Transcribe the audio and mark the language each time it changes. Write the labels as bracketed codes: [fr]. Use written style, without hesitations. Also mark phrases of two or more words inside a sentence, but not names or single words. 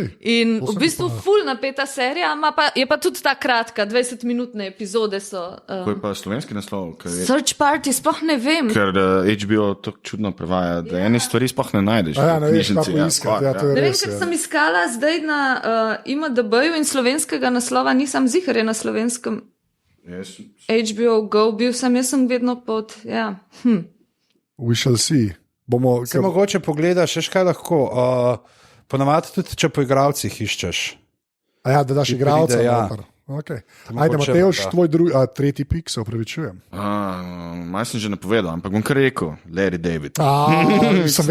[sl] In v bistvu ful napeta serija, je pa tudi ta kratka, 20-minutne epizode so. Ko je pa slovenski naslov? Search Party, sploh ne vem. Ker HBO to čudno prevaja, da eni stvari sploh ne najdeš. Ne veš, kako iskati. Ne vem, ker sem iskala zdaj na IMDb-ju in slovenskega naslova, nisem zihar je na slovenskem. [en] Yes. [sl] HBO Go, jaz sem vedno pod, ja. [en] We shall see. [sl] Se mogoče pogledaš, še kaj lahko. Ponavadi tudi, če po igralcih iščeš. Da daš igralca. Ja. [en] Okay. [sl] Ajde, Matevž, tvoj tretji pik, se opravičujem. Malo sem že napovedal, ampak bom kar rekel, Larry David. Sem